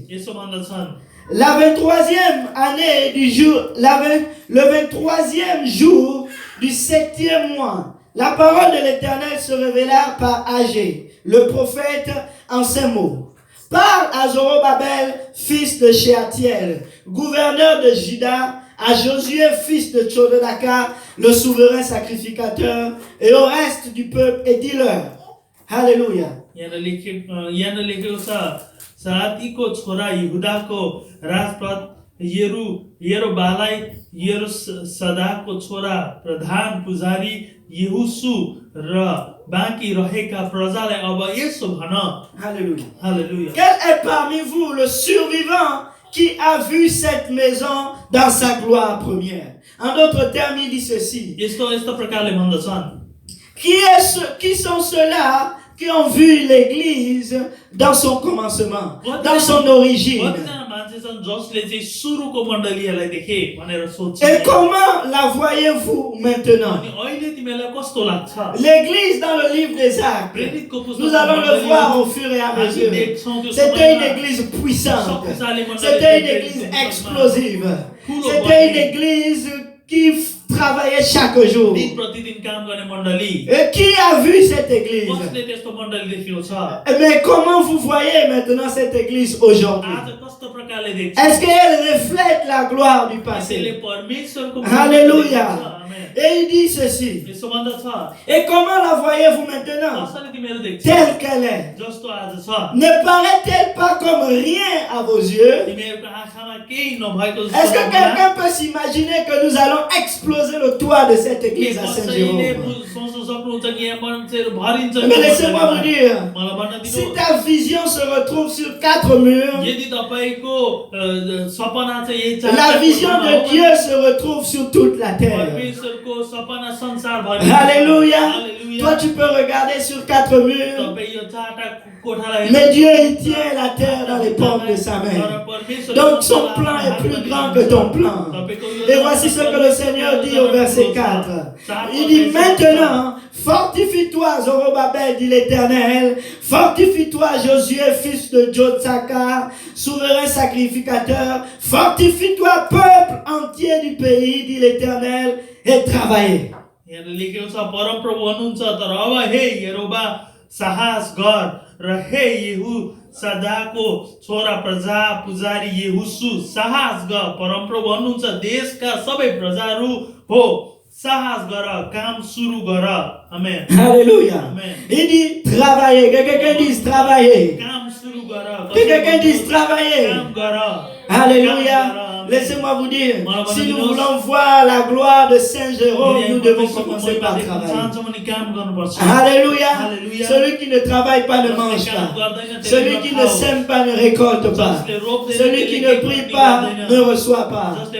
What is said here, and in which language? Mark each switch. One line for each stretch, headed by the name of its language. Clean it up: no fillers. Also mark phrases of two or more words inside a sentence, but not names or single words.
French: La 23e année du jour, le 23e jour du 7e mois, la parole de l'Éternel se révéla par Agé, le prophète, en ces mots. Parle à Zorobabel, fils de Shealtiel, gouverneur de Juda, à Josué, fils de Tchodonaka, le souverain sacrificateur, et au reste du peuple, et dis-leur. Alléluia.
Nepali: साथीको छोरा यहुदाको राजपद येरुबालाई सदाको छोरा प्रधान पुजारी यहोशू र बाँकी रहेका प्रजालाई अब यसो भन.
French: Alléluia. Quel est parmi vous le survivant qui a vu cette maison dans sa gloire première? En d'autres termes, il dit ceci.
Nepali: यस्तो प्रकारले भन्दछन्.
French: Qui sont ceux-là qui ont vu l'église dans son commencement, dans son origine?
Nepali: मान्छे छन् जसले चाहिँ सुरुको मण्डलीहरूलाई देखे भनेर सोध्छ
French: Et comment la voyez-vous maintenant?
Nepali: अनि अहिले तिमीलाई कस्तो लाग्छ
French: L'église dans le livre des Actes,
Nepali: प्रेरितको पुस्तक
French: nous allons le voir au fur et à mesure. C'était une église puissante. C'était une église explosive. C'était une église qui travaillait chaque jour.
Nepali: दिन प्रतिदिन काम गर्ने मण्डली
French: Et qui a vu cette église?
Nepali: कसले त्यस्तो मण्डली देखेको छ
French: Mais comment vous voyez maintenant cette église aujourd'hui?
Nepali: आज कस्तो प्रकारले देख्छ
French: Est-ce qu'elle reflète la gloire du
Nepali: त्यसले
French: passé?
Nepali: परमेश्वरको
French: Alléluia.
Nepali: आमेन
French: Et il dit ceci.
Nepali: यसो भन्दछ
French: Et comment la voyez-vous maintenant?
Nepali: कसरी तिमीहरू देख्छ
French: Telle qu'elle est.
Nepali: जस्तो आज छ
French: Ne paraît-elle pas comme rien à vos yeux?
Nepali: तिमीहरूको आँखामा केही नभएको
French: Est-ce que
Nepali: जस्तो
French: quelqu'un peut s'imaginer que nous allons exploser le toit de cette église à Saint-Jérôme?
Nepali: सोच्न सक्नुहुन्छ कि यहाँ मान्छेहरू भरिन्छ
French: Mais laissez-moi vous dire,
Nepali: मलाई भन्न
French: si
Nepali: दिनु
French: ta vision se retrouve sur 4 murs,
Nepali: यदि तपाईको सपना चाहिँ यही
French: la vision de Dieu se retrouve sur toute la terre.
Nepali: परमेश्वरको सपना संसारभरि
French: Alléluia. Toi, tu peux regarder sur 4 murs,
Nepali: तपाई यो चारटा कोठालाई
French: mais Dieu, il tient la terre dans les paumes de sa main. Donc, son plan est plus grand que ton plan. Et voici ce que le Seigneur dit au verset 4. Il dit, maintenant, fortifie-toi, Zorobabel, dit l'Éternel. Fortifie-toi, Josué, fils de Jotsaka, souverain sacrificateur. Fortifie-toi, peuple entier du pays, dit l'Éternel, et travaillez.
Nepali: यहाँ लेखेको छ परमप्रभु हुनुहुन्छ तर अब हे यहोवा साहस गर र हे येहू सदाको छोरा प्रजा पुजारी येहूसु साहस गर परमप्रभु हुनुहुन्छ देशका सबै प्रजाहरू हो साहस गर काम सुरु गर आमेन
French: Alléluia. Amen. Il dit travailler. Que quelqu'un dise travailler.
Nepali: काम सुरु गर
French: Que quelqu'un dise travailler.
Nepali: काम गर
French: Alléluia. Laissez-moi vous dire, si nous voulons voir la gloire de Saint Jérôme, nous devons commencer par travailler. Alléluia. Celui qui ne travaille pas ne mange pas. Celui qui ne sème pas ne récolte pas. Celui qui ne prie pas ne reçoit pas.